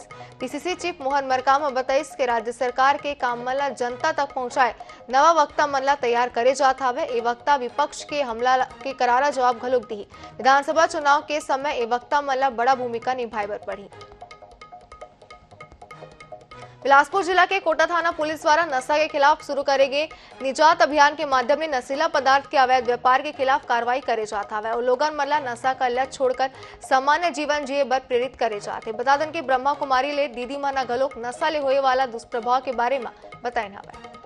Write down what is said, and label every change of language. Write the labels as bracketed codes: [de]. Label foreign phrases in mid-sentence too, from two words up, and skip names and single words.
[hne] पीसीसी चीफ मोहन मरकाम बताइस के राज्य सरकार के काम मन ला जनता तक पहुंचाए नवा वक्ता मन ला तैयार करे जात हवे। ए वक्ता विपक्ष के हमला के करारा जवाब घलोक दी। विधानसभा चुनाव के समय ए वक्ता मन ला बड़ा भूमिका निभाए बर पड़ी। बिलासपुर जिला के कोटा थाना पुलिस द्वारा नशा के खिलाफ शुरू करेगे निजात अभियान के माध्यम से नशीला पदार्थ के अवैध व्यापार के खिलाफ कार्रवाई करे जाता है और लोगन मन ला नशा का लत छोड़कर सामान्य जीवन जिए बर प्रेरित करे जाते। बता दें कि ब्रह्मा कुमारी ले दीदी मना घलोक नशा ले होए वाला दुष्प्रभाव के बारे में बताए हवे।